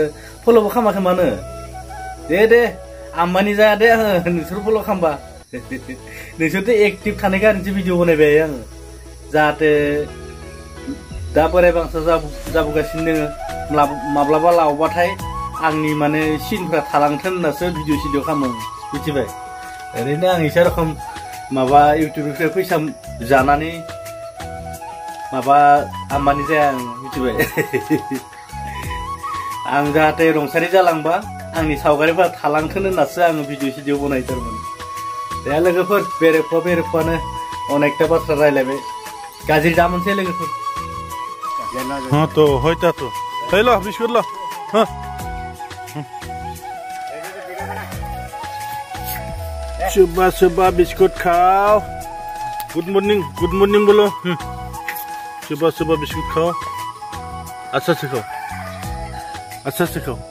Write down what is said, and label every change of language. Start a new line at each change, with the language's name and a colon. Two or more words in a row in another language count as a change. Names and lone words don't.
Bodo: फल'बो खामाखै मानो दे आम्बानि जाया दे आङो नोंसोर फल' खालामबा नोंसोरथ' एक्टिभ थानाय कारनसो भिडिअ बनायबाय आङो जाहाथे दा बोराय बांसा जाबोगासिनो दोङो माब्लाबा लावबाथाय आंनि माने सिनफ्रा थालांथों होननासो भिडिअ सिडिअ खालामो मिथिबाय ओरैनो आं इसा रखम माबा इउटिउबनिफ्राय फैसा जानानै माबा आम्बानि जाया आं मिथिबाय आं जाहाथे रुंसारि जालांबा आंनि सावगारिफोरा थालांथों होननासो आङो भिडिअ सिडिअ बनायो थारमाने दे लोगोफोर बेरेफानो अनेकथा बाथ्रा रायलायबाय गाज्रि दामोनसै लोगोफोर
Hindi: हाँ तो होता तो लो बिस्कुट लो हाँ सुबह बिस्कुट खाओ
English: good morning
Hindi: बोलो सुबह बिस्कुट खाओ अच्छा से खाओ